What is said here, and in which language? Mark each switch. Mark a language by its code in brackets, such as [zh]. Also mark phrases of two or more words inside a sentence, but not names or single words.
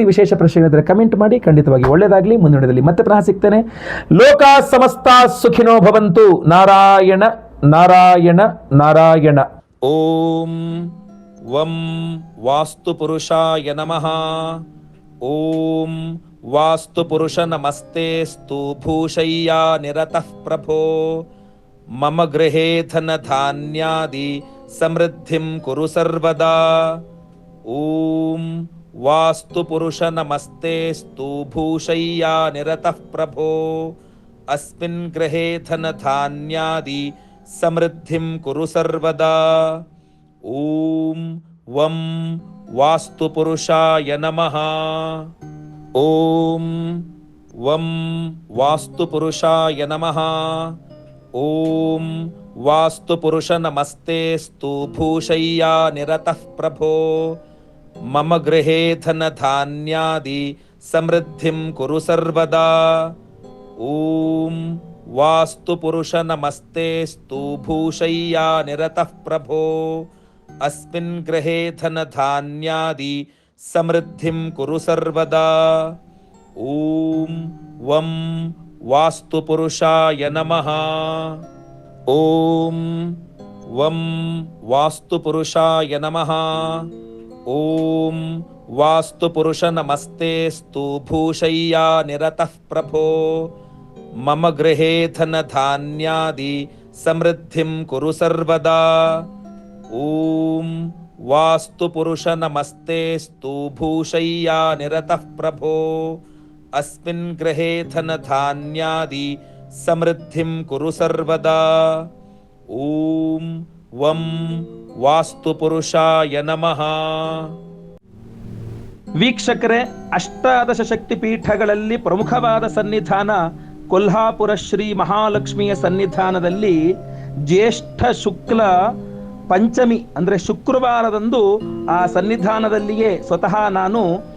[kn] ವಿಶೇಷ ಪ್ರಶ್ನೆ ಇದ್ದರೆ ಕಮೆಂಟ್ ಮಾಡಿ. ಖಂಡಿತವಾಗಿ ಒಳ್ಳೆಯದಾಗಲಿ. ಮುಂದಿನದಲ್ಲಿ ಮತ್ತೆ ಪುನಃ ಸಿಗ್ತೇನೆ. [sa] ಲೋಕ ಸಮಸ್ತ ಸುಖಿನೋ ಭವಂತು. ನಾರಾಯಣ ನಾರಾಯಣ ನಾರಾಯಣ. ಓಂ ವಂ ವಾಸ್ತು ಪುರುಷಾಯ ನಮಃ. ಓಂ ವಾಸ್ತು ಪುರುಷ ನಮಸ್ತೆಸ್ತು ಭೂಷಯ್ಯಾ ನಿರತಃ ಪ್ರಭೋ. ಮಮ ಗೃಹೇ ಧನ ಧಾನ್ಯಾದಿ ಸಮೃದ್ಧಿಂ ಕುರು ಸರ್ವದಾ. ಓಂ ವಾಸ್ತು ಪುರುಷ ನಮಸ್ತೆಸ್ತು ಭೂಷಯ್ಯಾ ನಿರತಃ ಪ್ರಭೋ. ಅಸ್ಮಿನ್ ಗೃಹೇ ಧನ ಧಾನ್ಯಾದಿ ಸಮೃದ್ಧಿಂ ಕುರು ಸರ್ವದಾ. ಓಂ ವಂ ವಾಸ್ತು ಪುರುಷಾಯ ನಮಃ. ಓಂ ವಂ ವಾಸ್ತು ಪುರುಷಾಯ ನಮಃ. ಓಂ ವಾಸ್ತು ಪುರುಷ ನಮಸ್ತೆಸ್ತು ಭೂಷಯ್ಯಾ ನಿರತಃ ಪ್ರಭೋ. ಮಮ ಗೃಹೇ ಧನ ಧಾನ್ಯಾದಿ ಸಮೃದ್ಧಿಂ ಕುರು ಸರ್ವದಾ. ಓಂ ವಾಸ್ತು ಪುರುಷ ನಮಸ್ತೆಸ್ತು ಭೂಷಯ್ಯಾ ನಿರತಃ ಪ್ರಭೋ. ಅಸ್ಮಿನ್ ಗೃಹೇ ಧನ ಧಾನ್ಯಾದಿ ಸಮೃದ್ಧಿಂ ಕುರು ಸರ್ವದಾ. ಓಂ ವಂ ವಾಸ್ತು ಪುರುಷಾಯ ನಮಃ. ಓಂ ವಂ ವಾಸ್ತು ಪುರುಷಾಯ ನಮಃ. ಓಂ ವಾಸ್ತು ಪುರುಷ ನಮಸ್ತೆಸ್ತು ಭೂಷಯ್ಯಾ ನಿರತಃ ಪ್ರಭೋ. ಮಮ ಗೃಹೇ ಧನ ಧಾನ್ಯಾದಿ ಸಮೃದ್ಧಿಂ ಕುರು ಸರ್ವದಾ. ಓಂ ವಾಸ್ತು ಪುರುಷ ನಮಸ್ತೆಸ್ತು ಭೂಷಯ್ಯಾ ನಿರತಃ ಪ್ರಭೋ. ಅಸ್ಮಿನ್ ಗೃಹೇ ಧನ ಧಾನ್ಯಾದಿ ಸಮೃದ್ಧಿಂ ಕುರು ಸರ್ವದಾ. ಓಂ ವಂ ವಾಸ್ತು ಪುರುಷಾಯ ನಮಃ. [kn] ವೀಕ್ಷಕರೇ, ಅಷ್ಟಾದಶ ಶಕ್ತಿಪೀಠಗಳಲ್ಲಿ ಪ್ರಮುಖವಾದ ಸನ್ನಿಧಾನ ಕೊಲ್ಹಾಪುರ ಶ್ರೀ ಮಹಾಲಕ್ಷ್ಮಿಯ ಸನ್ನಿಧಾನದಲ್ಲಿ ಜ್ಯೇಷ್ಠ ಶುಕ್ಲ ಪಂಚಮಿ ಅಂದರೆ ಶುಕ್ರವಾರದಂದು ಆ ಸನ್ನಿಧಾನದಲ್ಲಿಯೇ ಸ್ವತಃ ನಾನು